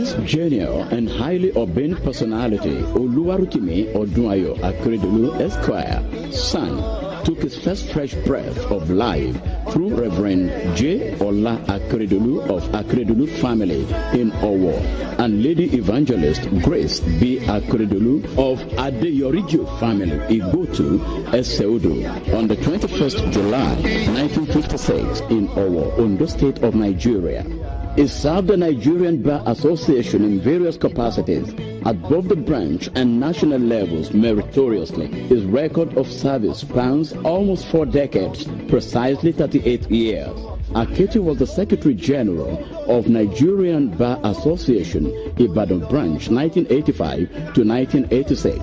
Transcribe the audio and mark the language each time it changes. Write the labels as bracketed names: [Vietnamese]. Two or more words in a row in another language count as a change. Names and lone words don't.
[English] genial and highly urbane personality Oluwarotimi Odunayo Akeredolu Esquire, son, took his first fresh breath of life through Reverend J. Ola Akeredolu of Akeredolu family in Owo and Lady Evangelist Grace B. Akeredolu of Adeyorijo family Igotu Eseodo on the 21st July 1956 in Owo, Ondo State of Nigeria. He served the Nigerian Bar Association in various capacities at both the branch and national levels meritoriously. His record of service spans almost 4 decades, precisely 38 years. Akete was the Secretary General of Nigerian Bar Association, Ibadan Branch, 1985 to 1986.